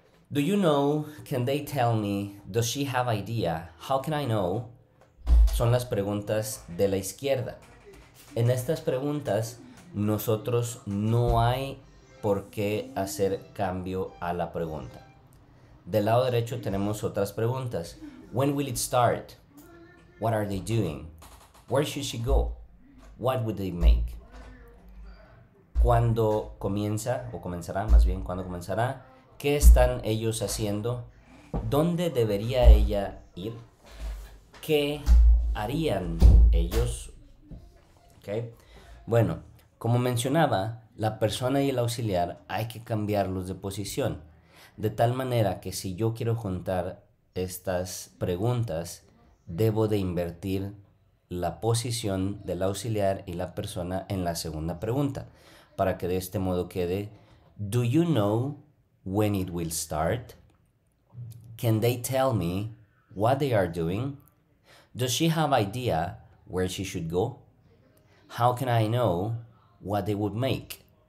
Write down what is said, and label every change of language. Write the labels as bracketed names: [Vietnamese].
[English] Do you know? Can they tell me? Does she have idea? How can I know? [Spanish] Son las preguntas de la izquierda. En estas preguntas nosotros no hay por qué hacer cambio a la pregunta. Del lado derecho tenemos otras preguntas. [English] When will it start? What are they doing? Where should she go? What would they make? [Spanish] cuándo comienza, o comenzará más bien, cuándo comenzará, qué están ellos haciendo, dónde debería ella ir, qué harían ellos. ¿Okay? Bueno, como mencionaba, la persona y el auxiliar hay que cambiarlos de posición, de tal manera que si yo quiero juntar estas preguntas, debo de invertir la posición del auxiliar y la persona en la segunda pregunta, para que de este modo quede: [English] Do you know when it will start? Can they tell me what they are doing? Does she have idea where she should go? How can I know what they would make?